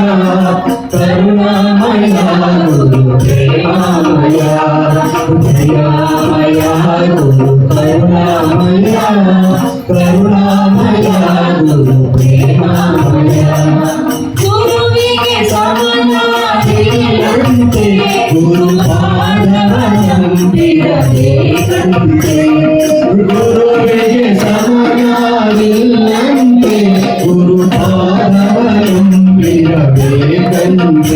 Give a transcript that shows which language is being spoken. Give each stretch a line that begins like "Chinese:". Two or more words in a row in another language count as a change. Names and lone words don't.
Telugu: కరుణామయా గురు ప్రేమమయా దయామయా గురు కరుణామయా కరుణామయా గురు ప్రేమమయా
Kannada: ಗುರುವಿಗೆ ಸಮನಾಗಿರುವಂತೆ ಗುರು ಪಾದವನಂಬಿರಬೇಕಂತೆ ಗುರುವಿಗೆ ಸಮನಾಗಿರುವಂತೆ ಗುರು ಪಾದವನಂಬಿರಬೇಕಂತೆ